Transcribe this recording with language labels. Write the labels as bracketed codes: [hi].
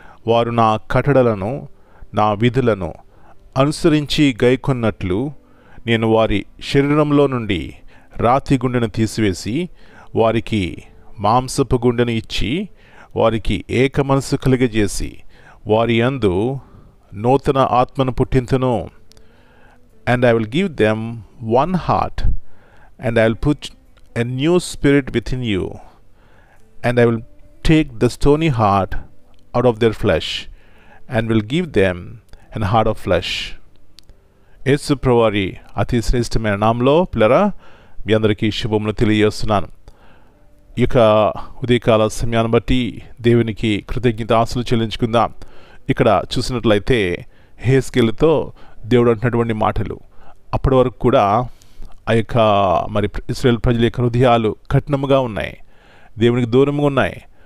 [te] వారు నా కట్టడలను నా విధులను అనుసరించి గైకొన్నట్లు నేను వారి శరీరంలో నుండి రాతి గుండెను తీసివేసి వారికి మాంసపు గుండెను ఇచ్చి వారికి ఏక మనసు కలిగజేసి వారి యందు నూతన ఆత్మను పుట్టింతును. [en] And I will give them one heart, and I will put a new spirit within you, and I will take the stony heart out of their flesh, and will give them an heart of flesh. [te] యేసు ప్రభువారి అతి శ్రేష్టమైన నామములో పిల్లరా మీ అందరికీ శుభములు తెలియజేస్తున్నాను. ఈ యొక్క ఉదయకాల సమయాన్ని బట్టి దేవునికి కృతజ్ఞతాస్తులు చెల్లించుకుందాం. ఇక్కడ చూసినట్లయితే యెహెజ్కేలుతో దేవుడు అంటున్నటువంటి మాటలు అప్పటి వరకు కూడా ఆ యొక్క ఇశ్రాయేలు ప్రజల యొక్క హృదయాలు కఠినముగా ఉన్నాయి, దేవునికి దూరంగా ఉన్నాయి.